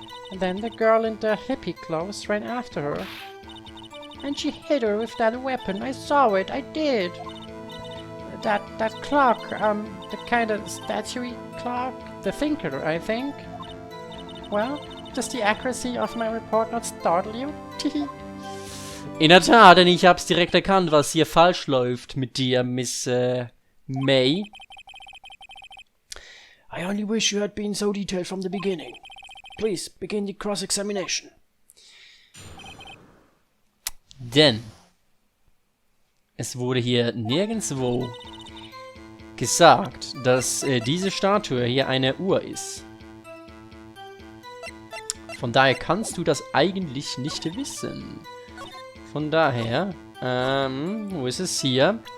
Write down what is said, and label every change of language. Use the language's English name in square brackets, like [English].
[English] And then the girl in the hippie clothes ran after her. And she hit her with that weapon. I saw it, I did. That clock, the kind of statue clock, the thinker, I think. Well, does the accuracy of my report not startle you? [German] In der Tat, denn ich hab's direkt erkannt, was hier falsch läuft mit dir, Miss May. [English] I only wish you had been so detailed from the beginning. Please, begin the cross-examination. [German] Denn es wurde hier nirgendwo gesagt, dass diese Statue hier eine Uhr ist. Von daher kannst du das eigentlich nicht wissen. Von daher, wo ist es hier?